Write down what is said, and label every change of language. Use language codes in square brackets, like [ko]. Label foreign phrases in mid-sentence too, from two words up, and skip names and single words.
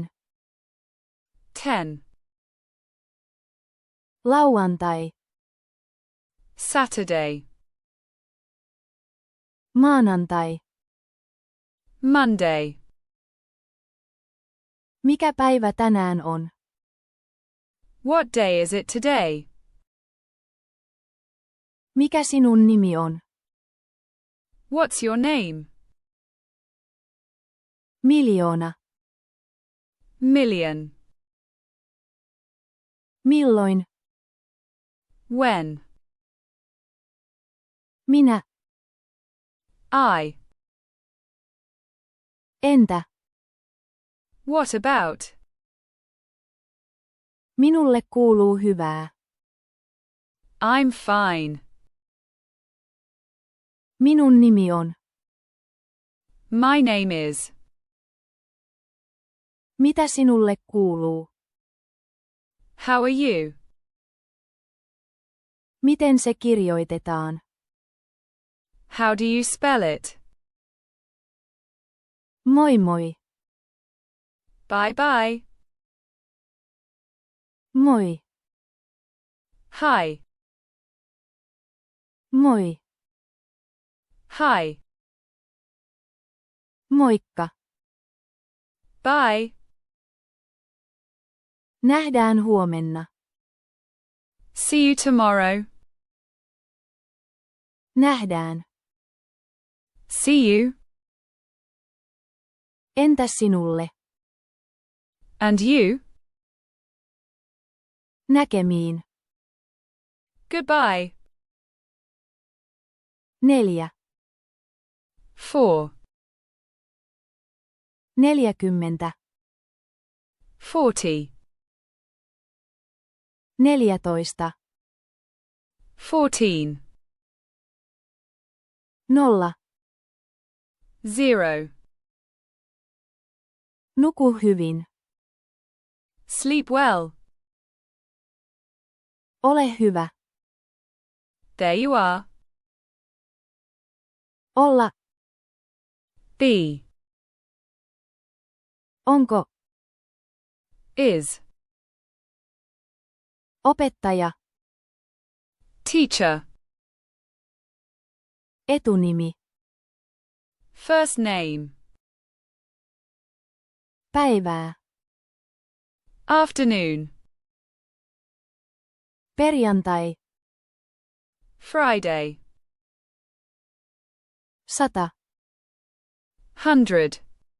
[fi] 10. Lauantai. [en] Saturday. [fi] Maanantai. [en] Monday. [fi] Mikä päivä tänään on? [en] What day is it today? [fi] Mikä sinun nimi on? [en] What's your name? [fi] Miljoona. [en] Million. [fi] Milloin? [en] When? [fi] Minä. [en] I. [fi] Entä? [en] What about? [fi] Minulle kuuluu hyvää. [en] I'm fine. [fi] Minun nimi on. [en] My name is. [fi] Mitä sinulle kuuluu? [en] How are you? [fi] Miten se kirjoitetaan? [en] How do you spell it? [fi] Moi moi. [en] Bye bye. [fi] Moi. [en] Hi. [fi] Moi. [en] Hi. [fi] Moikka. [en] Bye. [fi] Nähdään huomenna. [en] See you tomorrow. [fi] Nähdään. [en] See you. [fi] Entäs sinulle? [en] And you. [fi] Näkemiin. [en] Goodbye. [fi] 4. [en] 4. [fi] 40. [en] 40. [fi] 14. [en] 14. [fi] 0. [en] 0. [fi] Nuku hyvin. [en] Sleep well. [fi] Ole hyvä. [en] There you are. [fi] Olla. [en] Be. [fi] Onko? [en] Is. [fi] Opettaja. [en] Teacher. [fi] Etunimi. [en] First name. [fi] Päivää. [en] Afternoon. [fi] Perjantai. [en] Friday. [fi] 100. [en] 100.